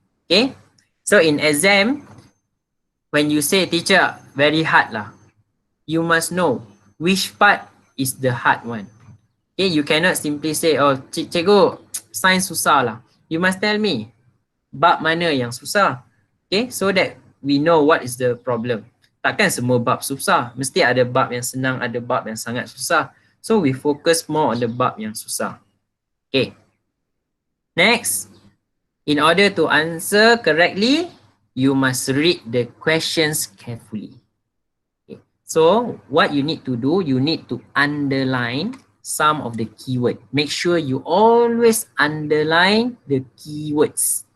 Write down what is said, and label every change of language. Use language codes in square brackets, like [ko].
[en] Okay, so in exam, when you say teacher, very hard lah. you must know which part is the hard one. Okay, you cannot simply say, oh, [ms] cikgu, sains susah lah. [en] You must tell me, [ms] bab mana yang susah. [en] Okay, so that we know what is the problem. [ms] Takkan semua bab susah. Mesti ada bab yang senang, ada bab yang sangat susah. [en] So we focus more on the [ms] bab yang susah. [en] Okay. Next, in order to answer correctly, you must read the questions carefully. Okay. So what you need to do, you need to underline some of the keyword. Make sure you always underline the keywords.